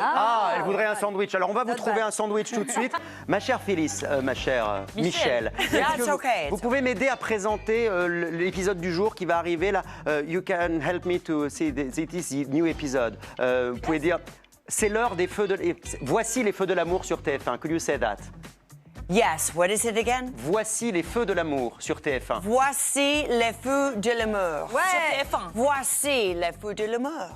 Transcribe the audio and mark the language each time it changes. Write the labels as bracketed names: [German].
[French] Ah, elle voudrait un sandwich. Alors, on va vous trouver un sandwich tout de suite. Ma chère Phyllis, ma chère Michel, [English] Yeah, [French] est-ce que [English] it's okay, [French] vous pouvez m'aider à présenter l'épisode du jour qui va arriver là? [English] You can help me to see this new episode. [French] Vous pouvez dire, c'est l'heure des feux de... Voici les Feux de l'amour sur TF1. [English] Could you say that? Yes, what is it again? [French] Voici les Feux de l'amour sur TF1. Voici les feux de l'amour. Sur TF1. Voici les feux de l'amour.